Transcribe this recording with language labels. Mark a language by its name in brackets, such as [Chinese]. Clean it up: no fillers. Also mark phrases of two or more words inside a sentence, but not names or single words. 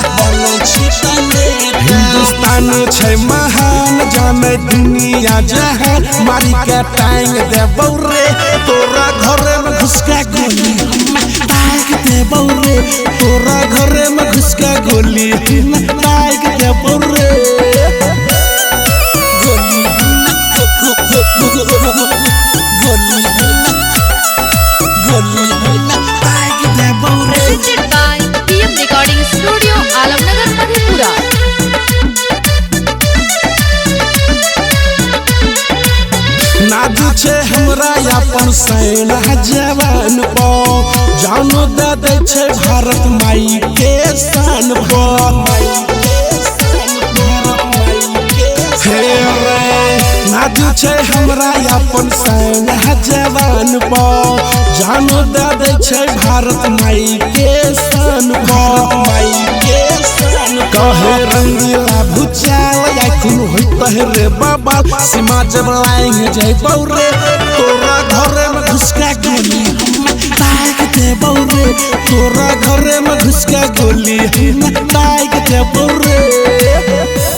[Angika] हिंदुस्तान छै महान जाने दुनिया जहान मारी के टांग देबौ रे तोरा घरे में घुस के गोली दाग देबौ रे तोरा घरे में घुस के गोली दाग देबौ रे गोली गोली गोली दाग देबौ रे। [English] Presented by PM Recording Studio, Alamnagar, Madhepura. [Angika] नाजू छे हमरा अपन सेना जवान पो जानो दे छे भारत माई के शान पो नाजू छे हमरा अपन सेना जवान पो जानो दे छे भारत माई के शान पो कहे रंगीला भुचाल आखुन होई तहरे बाबा सीमा जब लाएंगे जइबौ रे तोरा घरे में घुस के गोली दाग देबौ रे तोरा घरे में घुस के गोली दाग देबौ रे।